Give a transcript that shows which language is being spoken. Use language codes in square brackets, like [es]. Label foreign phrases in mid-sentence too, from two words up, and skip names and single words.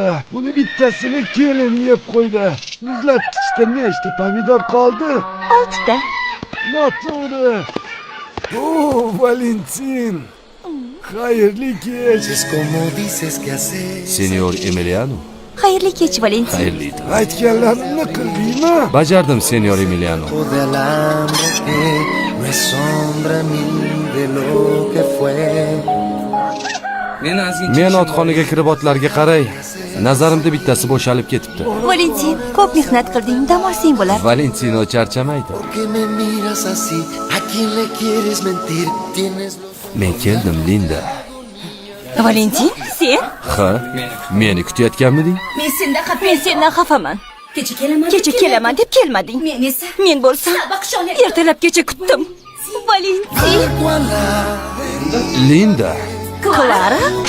[uz] Buni bittasini kelin yeb qo'ydi. Muzlatkichda nechta pomidor qoldi? 6 ta. Noto'g'ri. Valentin. Xayrli kech. Senyor Emiliano. Xayrli kech, Valentin. Xayrli. Aytganlarimni qildingmi? Bajardim, senyor Emiliano. del hambre que no es sombra a mí de lo que fue. Men otxonaga kirib otlarga qaray. Nazarimda bittasi bo'shalib ketibdi. Valentin, ko'p mehnat qilding, dam olsang bo'lar. Valentino charchamaydi. [es] ¿Por me miras así? ¿A quién le quieres mentir? Tienes [uz] Men keldim, Linda. Valentin, sen? Ha? Meni kutayotganmiding? Men sendan xafaman. Kecha kelaman deb kelmading. Men bo'lsam, ertalabgacha kutdim. Valentin. Linda. Clara?